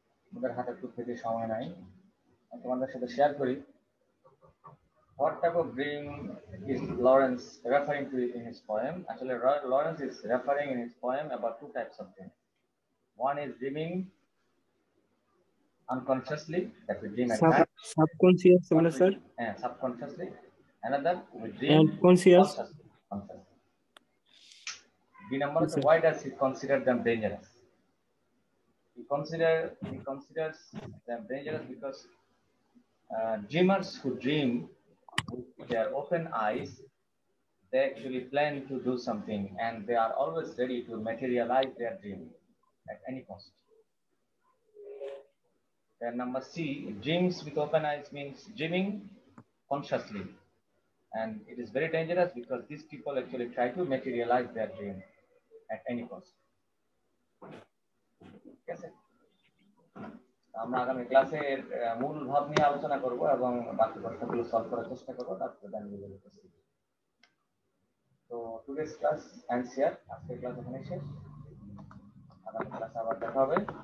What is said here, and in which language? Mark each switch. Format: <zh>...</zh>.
<bn>আমাদের হাতে খুব বেশি সময় নাই, তোমাদের সাথে শেয়ার করি।</bn> <en>What type of dream is Lawrence referring to in his poem? Actually, Lawrence is referring in his poem about two types of dreams. One is dreaming unconsciously, that we dream at night. Subconscious, sir. Subconsciously. Another, we dream And conscious. consciously. Why does he consider them dangerous? He considers them dangerous because dreamers who dream with their open eyes, they actually plan to do something and they are always ready to materialize their dream at any cost. Then number C, dreams with open eyes means dreaming consciously. And it is very dangerous because these people actually try to materialize their dream at any cost.</en> <bn>ঠিক আছে, আমরা আগামী ক্লাসে মূল ভাব নিয়ে আলোচনা করব এবং বাকি প্রশ্নগুলো সলভ করার চেষ্টা করব, তারপরে তো</bn> <en>Today's class ends here.</en> <bn>আজকের ক্লাস এখানে শেষ, আগামী ক্লাসে আবার দেখা হবে।</bn>